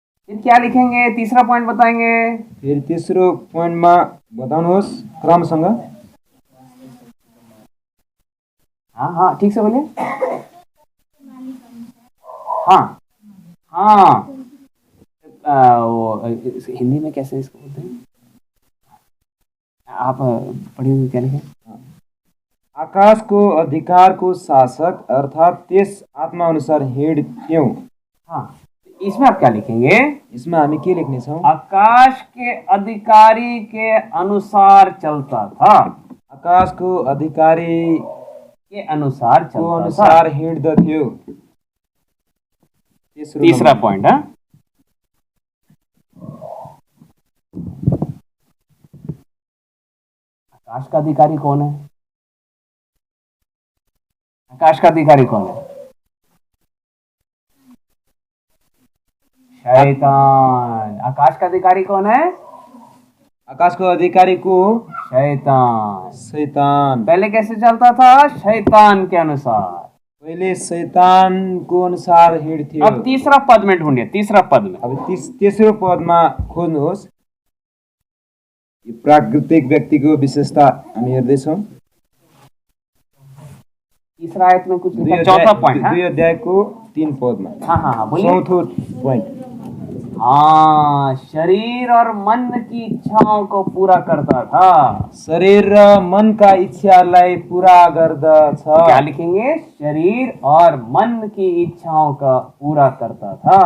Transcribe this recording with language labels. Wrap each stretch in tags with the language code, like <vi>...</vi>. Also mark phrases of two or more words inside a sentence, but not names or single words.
<hi>फिर क्या लिखेंगे, तीसरा पॉइंट बताएंगे।</hi> <ne>फेरि तेस्रो पोइन्टमा बताउनुहोस् क्रमसँग।</ne> <hi>हाँ हाँ ठीक से बोलिए। हाँ हाँ वो हिंदी में कैसे इसको बोलते हैं, आप पढ़िए क्या लिखे।</hi> <ne>आकाशको अधिकारको शासक अर्थात् त्यस आत्मा अनुसार हिँड्थ्यौँ।</ne> <hi>हाँ, इसमें आप क्या लिखेंगे,</hi> <ne>यसमा हामी के लेख्नेछौँ?</ne> <hi>आकाश के अधिकारी के अनुसार चलता था।</hi> <ne>आकाशको अधिकारी</ne> <hi>के अनुसार</hi> <ne>को</ne> <hi>चलता</hi> <ne>अनुसार हिँड्दथ्यो।</ne> <hi>था। तीसरा पॉइंट है, आकाश का अधिकारी कौन है? आकाश का अधिकारी कौन है? शैतान। आकाश का अधिकारी कौन है?</hi> <ne>आकाशको अधिकारी को</ne> <hi>शैतान। शैतान। पहले कैसे चलता था? शैतान के अनुसार।</hi> <ne>पहिले शैतानको अनुसार हिँड्थ्यो।</ne> <hi>अब तीसरा पद में ढूंढिए, तीसरा पद में।</hi> <ne>अब तेस्रो पदमा खोज्नुहोस्। यो प्राकृतिक व्यक्तिको विशेषता हामी हेर्दैछौँ।</ne> <hi>तीसरा आयत में कुछ लिखा, चौथा पॉइंट।</hi> <ne>2 अध्यायको 3 पदमा।</ne> <hi>हाँ हाँ हाँ बोलिए।</hi> <ne>चौथो पोइन्ट।</ne> <hi>हाँ, शरीर और मन की इच्छाओं को पूरा करता था।</hi> <ne>शरीर र मनका इच्छालाई पूरा गर्दछ।</ne> <hi>क्या लिखेंगे? शरीर और मन की इच्छाओं का पूरा करता था।</hi>